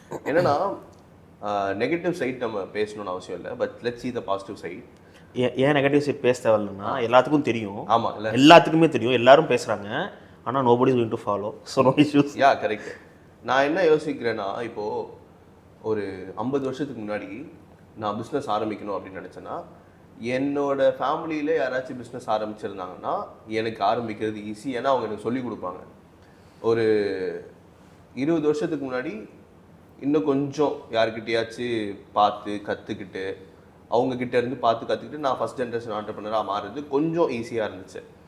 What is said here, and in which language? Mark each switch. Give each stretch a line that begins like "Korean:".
Tamil: என்னன்னா negative side நம்ம பேசணும்னு அவசியம் இல்லை,
English: But let's see the positive side.
Tamil: ஏன் நெகட்டிவ் சைட் பேச தேவையில்லைன்னா எல்லாத்துக்கும் தெரியும். ஆமாம், எல்லாத்துக்குமே தெரியும், எல்லாரும் பேசுகிறாங்க, ஆனால்
English: nobody is going to follow, so no issues. Correct.
Tamil: நான் என்ன யோசிக்கிறேன்னா, இப்போது ஒரு 50 வருஷத்துக்கு முன்னாடி நான் பிஸ்னஸ் ஆரம்பிக்கணும் அப்படின்னு நினச்சேன்னா, என்னோட ஃபேமிலியில் யாராச்சும் பிஸ்னஸ் ஆரம்பிச்சிருந்தாங்கன்னா எனக்கு ஆரம்பிக்கிறது ஈஸி, ஏன்னா அவங்க எனக்கு சொல்லிக் கொடுப்பாங்க. ஒரு 20 வருஷத்துக்கு முன்னாடி இன்னும் கொஞ்சம் யாருக்கிட்டையாச்சும் பார்த்து கற்றுக்கிட்டு அவங்கக்கிட்ட இருந்து பார்த்து கற்றுக்கிட்டு நான் ஃபஸ்ட் ஜென்ரேஷன் ஆண்டர்பிரினராக மாறுறது கொஞ்சம் ஈஸியாக இருந்துச்சு.